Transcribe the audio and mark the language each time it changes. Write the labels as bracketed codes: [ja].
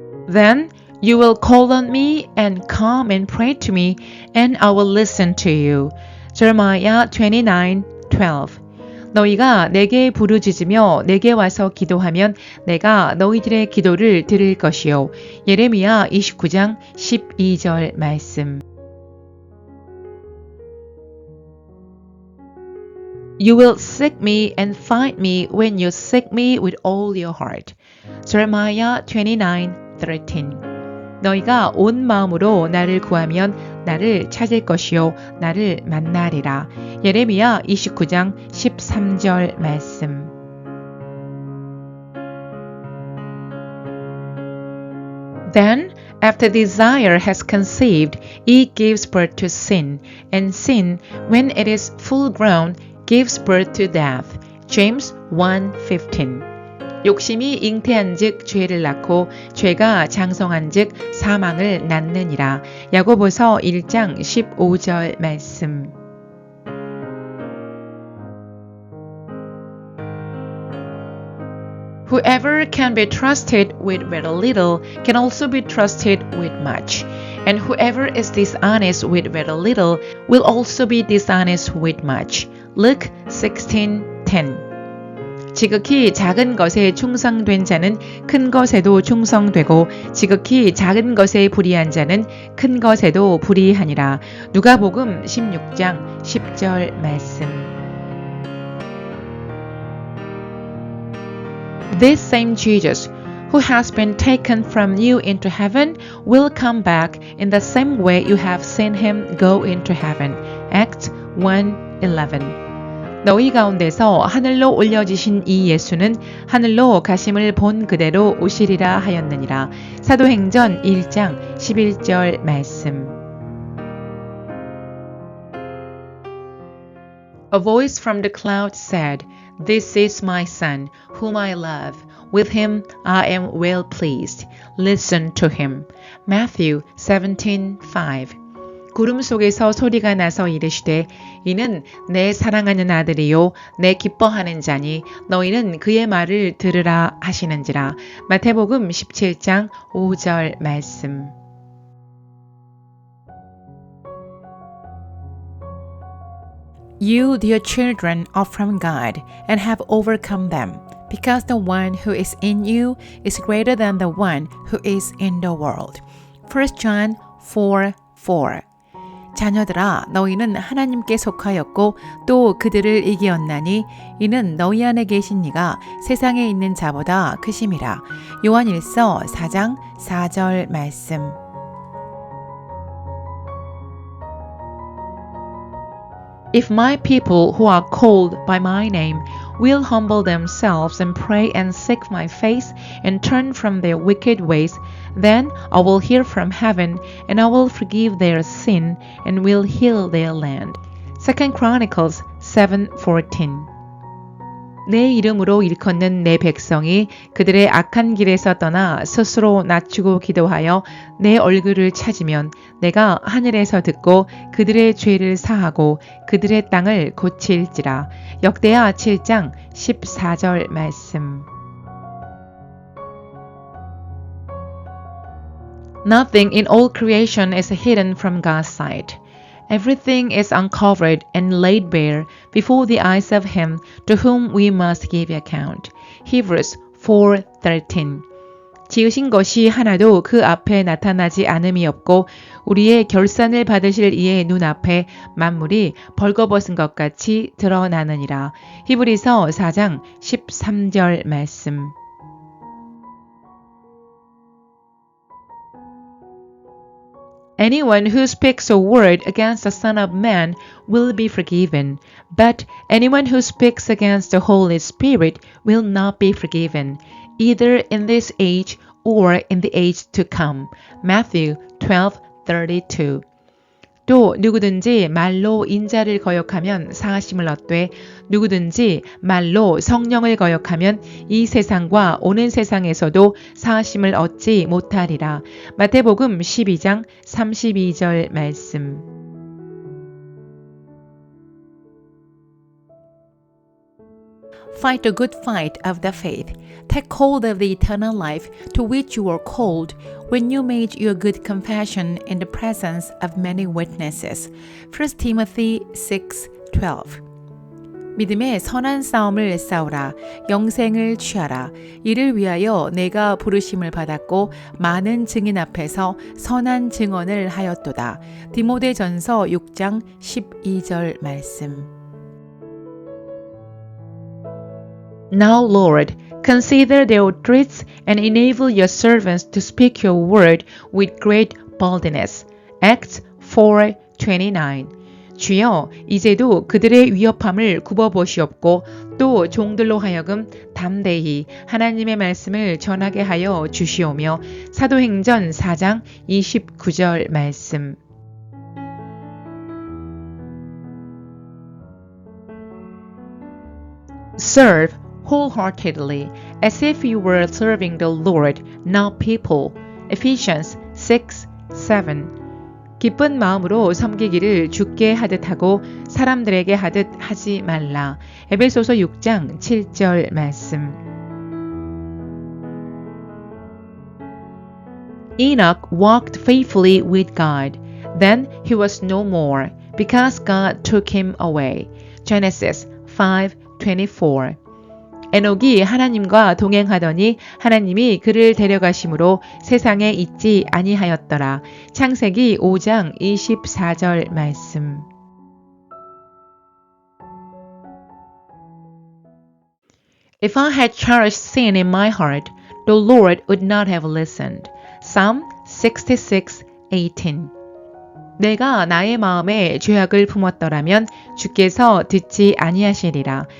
[en] Then you will call on me and come and pray to me, and I will listen to you. Jeremiah 29:12. [ko] 너희가 내게 부르짖으며 내게 와서 기도하면 내가 너희들의 기도를 들을 것이요. 예레미야 29장 12절 말씀. [en] You will seek me and find me when you seek me with all your heart. Jeremiah 29:13. [ko] 너희가 온 마음으로 나를 구하면 나를 찾을 것이요 나를 만나리라. 예레미야 29장 13절 말씀. [en] Then, after desire has conceived, it gives birth to sin, and sin, when it is full grown, gives birth to death. James 1:15. [ko] 욕심이 잉태한즉 죄를 낳고 죄가 장성한즉 사망을 낳느니라. 야고보서 1장 15절 말씀. [en] Whoever can be trusted with very little can also be trusted with much. And whoever is dishonest with very little will also be dishonest with much. Luke 16:10. [ko] 지극히 작은 것에 충성된 자는 큰 것에도 충성되고 지극히 작은 것에 불의한 자는 큰 것에도 불의하니라. 누가복음 16장 10절 말씀. [en] This same Jesus, who has been taken from you into heaven, will come back in the same way you have seen him go into heaven. Acts 1:11. [ko] 너희 가운데서 하늘로 올려지신 이 예수는 하늘로 가심을 본 그대로 오시리라 하였느니라. 사도행전 1장 11절 말씀. [en] A voice from the cloud said, This is my son, whom I love. With him I am well pleased. Listen to him. Matthew 17:5. [ko] 구름 속에서 소리가 나서 이르시되 이는 내 사랑하는 아들이요 내 기뻐하는 자니 너희는 그의 말을 들으라 하시는지라. 마태복음 17장 5절 말씀. [en] You, dear children, are from God and have overcome them, because the one who is in you is greater than the one who is in the world. 1 John 4:4. [ko] 자녀들아, 너희는 하나님께 속하였고 또 그들을 이기었나니 이는 너희 안에 계신 이가 세상에 있는 자보다 크심이라. 요한일서 4장 4절 말씀. [en] If my people who are called by my name will humble themselves and pray and seek my face and turn from their wicked ways, then I will hear from heaven and I will forgive their sin and will heal their land. 2 Chronicles 7:14. [ko] 내 이름으로 일컫는 내 백성이 그들의 악한 길에서 떠나 스스로 낮추고 기도하여 내 얼굴을 찾으면 내가 하늘에서 듣고 그들의 죄를 사하고 그들의 땅을 고칠지라. 역대하 7장 14절 말씀. [en] Nothing in all creation is hidden from God's sight. Everything is uncovered and laid bare before the eyes of him to whom we must give account. Hebrews 4:13. [ko] 지으신 것이 하나도 그 앞에 나타나지 않음이 없고 우리의 결산을 받으실 이의 눈앞에 만물이 벌거벗은 것 같이 드러나느니라. 히브리서 4장 13절 말씀. [en] Anyone who speaks a word against the Son of Man will be forgiven, but anyone who speaks against the Holy Spirit will not be forgiven, either in this age or in the age to come. Matthew 12:32. [ko] 또 누구든지 말로 인자를 거역하면 사하심을 얻되 누구든지 말로 성령을 거역하면 이 세상과 오는 세상에서도 사하심을 얻지 못하리라. 마태복음 12장 32절 말씀. [en] Fight the good fight of the faith. Take hold of the eternal life to which you were called when you made your good confession in the presence of many witnesses. 1 Timothy 6:12. [ko] 믿음의 선한 싸움을 싸우라. 영생을 취하라. 이를 위하여 내가 부르심을 받았고 많은 증인 앞에서 선한 증언을 하였도다. 디모데전서 6장 12절 말씀. [en] Now, Lord, Consider their threats and enable your servants to speak your word with great boldness. Acts 4:29. [ko] 주여, 이제도 그들의 위협함을 굽어보시옵고 또 종들로 하여금 담대히 하나님의 말씀을 전하게 하여 주시오며. 사도행전 4장 29절 말씀. [en] Serve wholeheartedly, as if you were serving the Lord, not people. Ephesians 6:7. [ko] 기쁜 마음으로 섬기기를 주께 하듯 하고 사람들에게 하듯 하지 말라. 에베소서 6장 7절 말씀. [en] Enoch walked faithfully with God. Then he was no more, because God took him away. Genesis 5:24. [ko] 에녹이 하나님과 동행하더니 하나님이 그를 데려가심으로 세상에 있지 아니하였더라. 창세기 5장 24절 말씀. [en] If I had cherished sin in my heart, the Lord would not have listened. Psalm 66:18. [ko] 내가 나의 마음에 죄악을 품었더라면 주께서 듣지 아니하시리라.